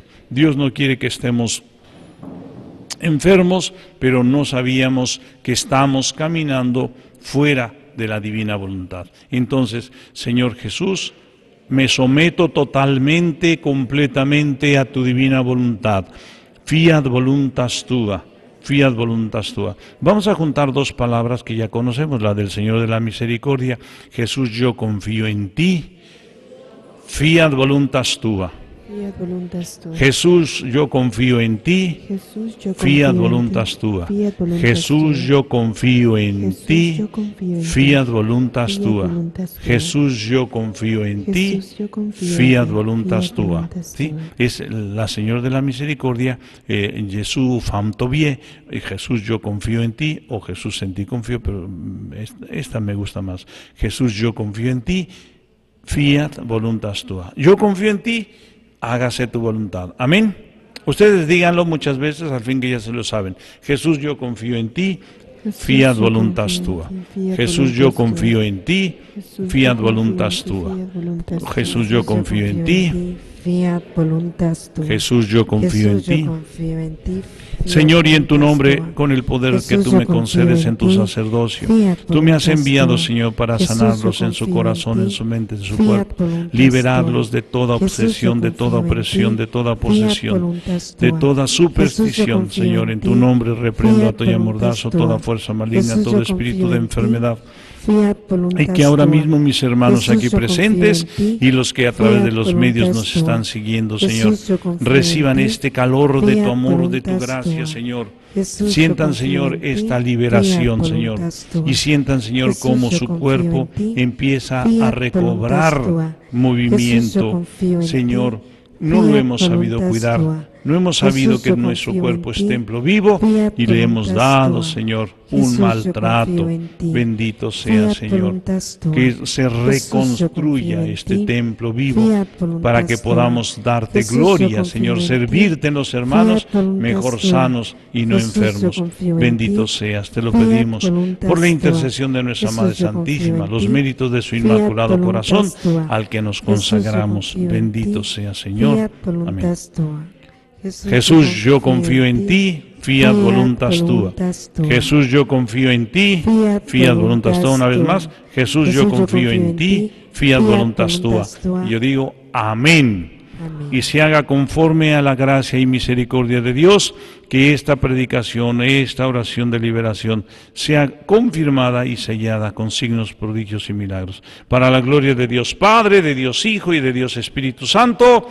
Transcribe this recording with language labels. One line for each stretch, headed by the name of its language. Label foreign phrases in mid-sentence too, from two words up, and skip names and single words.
Spanish: Dios no quiere que estemos enfermos, pero no sabíamos que estamos caminando fuera de la divina voluntad. Entonces, Señor Jesús, me someto totalmente, completamente a tu divina voluntad.
Latin: Fiat voluntas tua. Fiat voluntas tua.
Spanish: Vamos a juntar dos palabras que ya conocemos, la del Señor de la Misericordia. Jesús, yo confío en ti.
Latin: Fiat voluntas tua. Fiat voluntas tua.
Spanish: Jesús, yo confío en ti. Jesús, yo confío
Latin: Fiat
Spanish: en ti.
Latin: voluntas tua. Fiat voluntas
Spanish: Jesús,
Latin: tua.
Spanish: yo confío en Jesús, ti. yo confío en ti.
Latin: Fiat voluntas Fiat tua. voluntas tua.
Spanish: Jesús, yo confío en ti. Jesús, yo confío en
Latin: Fiat
Spanish: ti.
Latin: voluntas Fiat tua. voluntas
Spanish: ¿Sí?
Latin: tua.
Spanish: Es la Señor de la Misericordia, Jesús fam tobie, Jesús, yo confío en ti, o Jesús, en ti confío, pero esta me gusta más. Jesús, yo confío en ti.
Latin: Fiat voluntas tua.
Spanish: Yo confío en ti, hágase tu voluntad. Amén. Ustedes díganlo muchas veces, al fin que ya se lo saben. Jesús, yo confío en ti.
Latin: Fiat voluntas tua.
Spanish: Jesús, yo confío en ti.
Latin: Fiat voluntas tua.
Spanish: Jesús, yo confío en ti.
Latin: Fiat voluntas tua.
Spanish: Jesús, yo confío en Jesús, yo ti. confío en ti. Señor, y en tu nombre,
Latin: Tua.
Spanish: con el poder que Jesús, tú yo me confío concedes en en tu ti. sacerdocio,
Latin: Fiat
Spanish: tú me has
Latin: voluntas
Spanish: enviado,
Latin: tua.
Spanish: Señor, para Jesús, sanarlos yo en su confío en corazón, en ti. su mente, en su
Latin: Fiat
Spanish: cuerpo,
Latin: voluntas
Spanish: liberarlos
Latin: tua.
Spanish: de toda Jesús, yo obsesión, de toda confío en opresión, ti. de toda
Latin: Fiat
Spanish: posesión,
Latin: voluntas
Spanish: de
Latin: tua.
Spanish: toda Jesús, yo superstición, confío Señor. en En ti. tu nombre reprendo a
Latin: Fiat
Spanish: todo
Latin: voluntas
Spanish: mordazo,
Latin: tua.
Spanish: toda fuerza maligna, Jesús, todo yo espíritu confío de en ti. enfermedad.
Latin: Fiat voluntas
Spanish: Y que ahora
Latin: tua.
Spanish: mismo mis hermanos Jesús, aquí yo confío presentes en ti. y los que a través de
Latin: Fiat
Spanish: los medios
Latin: voluntas
Spanish: nos
Latin: tua.
Spanish: están siguiendo, Jesús, Señor, yo confío reciban en ti. este calor de tu
Latin: Fiat
Spanish: amor, de tu
Latin: voluntas
Spanish: gracia,
Latin: tua.
Spanish: Señor. Jesús, yo Sientan, confío Señor, en ti. esta liberación,
Latin: Fiat
Spanish: Señor.
Latin: voluntas tua.
Spanish: Y sientan, Señor, Jesús, cómo yo su confío cuerpo en ti. empieza a
Latin: Fiat
Spanish: recobrar
Latin: voluntas tua.
Spanish: Jesús, yo movimiento. confío en Señor, ti. no lo
Latin: Fiat
Spanish: hemos sabido
Latin: voluntas
Spanish: cuidar.
Latin: tua.
Spanish: No hemos sabido Jesús, que yo nuestro confío cuerpo en es ti. templo vivo
Latin: Fiat
Spanish: y le hemos
Latin: voluntas
Spanish: dado,
Latin: tua.
Spanish: Señor, Jesús, un yo maltrato. confío en ti. Bendito sea,
Latin: Fiat
Spanish: Señor,
Latin: voluntas tua.
Spanish: que se Jesús, yo reconstruya confío en este ti. templo vivo
Latin: Fiat voluntas
Spanish: para que
Latin: tua.
Spanish: podamos darte Jesús, yo gloria, confío Señor, en ti. servirte en los hermanos
Latin: Fiat voluntas
Spanish: mejor
Latin: tua.
Spanish: sanos y no Jesús, yo enfermos. confío en Bendito ti. seas, te lo
Latin: Fiat
Spanish: pedimos
Latin: voluntas
Spanish: por la
Latin: tua.
Spanish: intercesión de nuestra Jesús, Madre yo confío Santísima, en los ti. méritos de su
Latin: Fiat
Spanish: inmaculado
Latin: voluntas
Spanish: corazón,
Latin: tua.
Spanish: al que nos Jesús, yo consagramos. confío en Bendito ti. sea, Señor.
Latin: Fiat
Spanish: Amén.
Latin: voluntas tua.
Spanish: Jesús, yo confío en ti.
Latin: Fiat voluntas tua.
Spanish: Jesús, yo confío en ti.
Latin: Fiat voluntas tua.
Spanish: Una vez más, Jesús, yo confío en ti.
Latin: Fiat voluntas tua.
Spanish: Y yo digo, amén. Amén. Y se haga conforme a la gracia y misericordia de Dios, que esta predicación, esta oración de liberación sea confirmada y sellada con signos, prodigios y milagros. Para la gloria de Dios Padre, de Dios Hijo y de Dios Espíritu Santo.